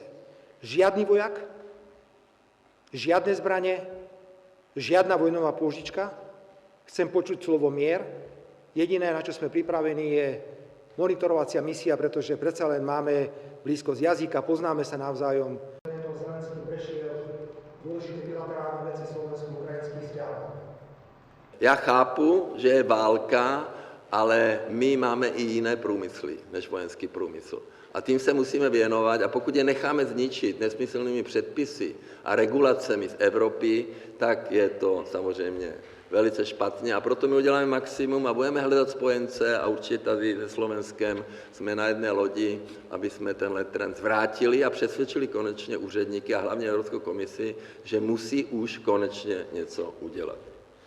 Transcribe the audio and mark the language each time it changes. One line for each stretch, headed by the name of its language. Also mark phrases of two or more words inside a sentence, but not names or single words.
Slovak: Žiadny vojak, žiadne zbranie, žiadna vojnová pôžička. Chcem počuť slovo mier. Jediné, na čo sme pripravení, je monitorovacia misia, pretože predsa len máme blízkosť jazyka, poznáme sa navzájom. Zelenský prešiel dôležité bilaterálne veci slovensko-ukrajinských vzťahov.
Czech: Já chápu, že je válka, ale my máme i jiné průmysly než vojenský průmysl. A tím se musíme věnovat a pokud je necháme zničit nesmyslnými předpisy a regulacemi z Evropy, tak je to samozřejmě velice špatně a proto my uděláme maximum a budeme hledat spojence a určitě tady se Slovenskem jsme na jedné lodi, aby jsme tenhle trend zvrátili a přesvědčili konečně úředníky a hlavně Evropskou komisi, že musí už konečně něco udělat.